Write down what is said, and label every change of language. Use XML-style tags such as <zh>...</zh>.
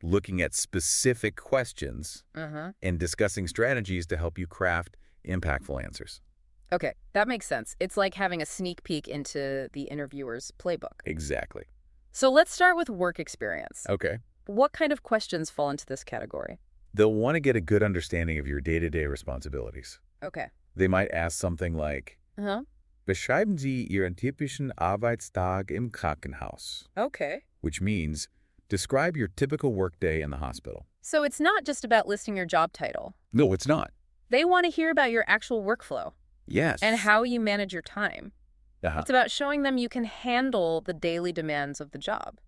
<en>Looking at specific questions and discussing strategies to help you craft impactful answers. Okay. That makes sense. It's like having a sneak peek into the interviewer's playbook. Exactly. So let's start with work experience. Okay. What kind of questions fall into this category? They'll want to get a good understanding of your day-to-day responsibilities. Okay. They might ask something like,</en> <de>Beschreiben Sie Ihren typischen Arbeitstag im Krankenhaus.</de> <en>Okay. Which means, describe your typical workday in the hospital. So it's not just about listing your job title. No, it's not. They want to hear about your actual workflow. Yes. And how you manage your time. It's about showing them you can handle the daily demands of the job.</en>